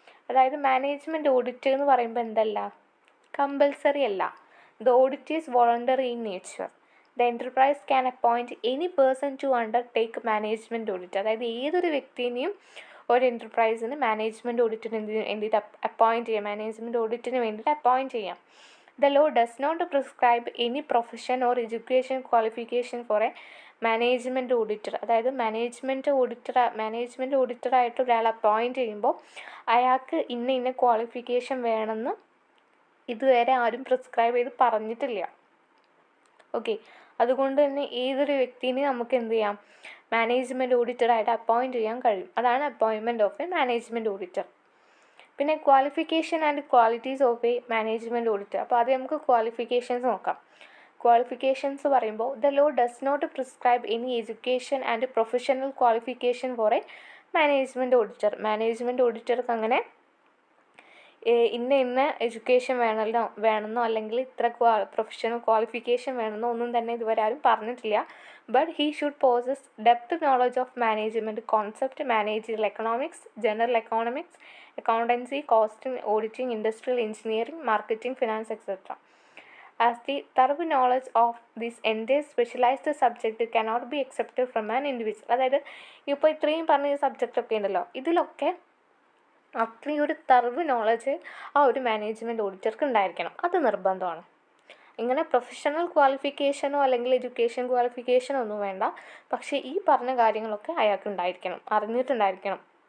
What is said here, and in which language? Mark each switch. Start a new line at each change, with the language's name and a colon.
Malayalam: അതായത് management audit എന്ന് പറയുമ്പോൾ എന്തല്ല, കമ്പൽസറി അല്ല.
English: The audit is voluntary in nature. The enterprise can appoint any person to undertake management audit,
Malayalam: അതായത് ഏതൊരു വ്യക്തിനെയും ഒരു എൻ്റർപ്രൈസിന് മാനേജ്മെൻറ്റ് ഓഡിറ്റിന് വേണ്ടിയിട്ട് അപ്പോയിൻറ്റ് ചെയ്യാം,
English: Management ഓഡിറ്റിന് വേണ്ടിയിട്ട് appoint ചെയ്യാം. The law does not prescribe any profession or education qualification for a management auditor.
Malayalam: അതായത് management ഓഡിറ്ററായിട്ട് ഒരാൾ appoint ചെയ്യുമ്പോൾ അയാൾക്ക് ഇന്ന ക്വാളിഫിക്കേഷൻ വേണമെന്ന് ഇതുവരെ ആരും പ്രിസ്ക്രൈബ് ചെയ്ത് പറഞ്ഞിട്ടില്ല. ഓക്കെ, അതുകൊണ്ട് തന്നെ ഏതൊരു വ്യക്തിനെ നമുക്ക് എന്ത് ചെയ്യാം, മാനേജ്മെൻറ്റ് ഓഡിറ്ററായിട്ട് അപ്പോയിൻറ്റ് ചെയ്യാൻ കഴിയും.
English: അതാണ് appointment of a management auditor. പിന്നെ qualification and qualities of a management auditor.
Malayalam: അപ്പോൾ അത് നമുക്ക് ക്വാളിഫിക്കേഷൻസ് നോക്കാം. ക്വാളിഫിക്കേഷൻസ് പറയുമ്പോൾ
English: The law does not prescribe any education and professional qualification for a management auditor.
Malayalam: Management ഓഡിറ്റർക്ക് അങ്ങനെ ഇന്ന എഡ്യൂക്കേഷൻ വേണമെന്നോ അല്ലെങ്കിൽ ഇത്ര പ്രൊഫഷണൽ ക്വാളിഫിക്കേഷൻ വേണമെന്നോ ഒന്നും തന്നെ ഇതുവരെ ആരും പറഞ്ഞിട്ടില്ല.
English: But he should possess depth knowledge of management concept, managerial economics, general economics, accountancy, costing, auditing, industrial engineering, marketing, finance, etc. As the thorough knowledge of this entire specialized subject cannot be accepted from an individual.
Malayalam: അതായത് ഇപ്പോൾ ഇത്രയും പറഞ്ഞ subject ഒക്കെ ഉണ്ടല്ലോ, ഇതിലൊക്കെ അത്രയും ഒരു തറവ് knowledge ആ ഒരു മാനേജ്മെൻറ്റ് ഓഡിറ്റർക്ക് ഉണ്ടായിരിക്കണം, അത് നിർബന്ധമാണ്. ഇങ്ങനെ പ്രൊഫഷണൽ ക്വാളിഫിക്കേഷനോ അല്ലെങ്കിൽ എഡ്യൂക്കേഷൻ ക്വാളിഫിക്കേഷനോ ഒന്നും വേണ്ട, പക്ഷേ ഈ പറഞ്ഞ കാര്യങ്ങളൊക്കെ അയാൾക്ക് ഉണ്ടായിരിക്കണം, അറിഞ്ഞിട്ടുണ്ടായിരിക്കണം.